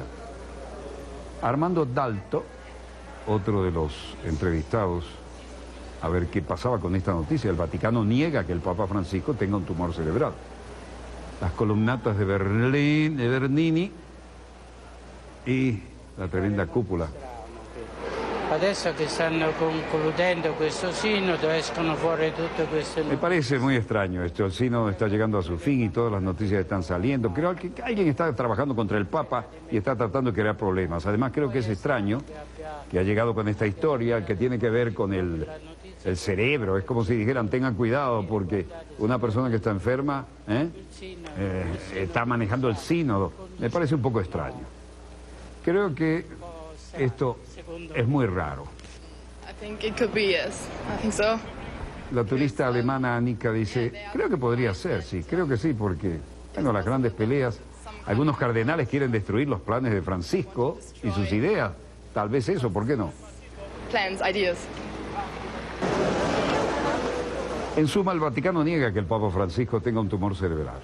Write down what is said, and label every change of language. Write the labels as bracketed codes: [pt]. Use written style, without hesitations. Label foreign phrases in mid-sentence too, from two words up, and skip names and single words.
[es] Armando Dalto, otro de los entrevistados, a ver qué pasaba con esta noticia. El Vaticano niega que el Papa Francisco tenga un tumor cerebral. Las columnatas de Bernini y la tremenda cúpula. [it] Adesso che stanno concludendo questo sinodo escono fuori tutte queste [es] Me parece muy extraño esto. El sínodo está llegando a su fin y todas las noticias están saliendo. Creo que alguien está trabajando contra el Papa y está tratando de crear problemas. Además, creo que es extraño que ha llegado con esta historia que tiene que ver con el cerebro. Es como si dijeran: tengan cuidado porque una persona que está enferma está manejando el sínodo. Me parece un poco extraño. Creo que esto es muy raro. [en] I think it could be, yes. I think so. [es] La turista alemana Annika dice: creo que podría ser, sí, creo que sí, porque, bueno, las grandes peleas, algunos cardenales quieren destruir los planes de Francisco y sus ideas. Tal vez eso, ¿por qué no? [en] Plans, ideas. [es] En suma, el Vaticano niega que el Papa Francisco tenga un tumor cerebral.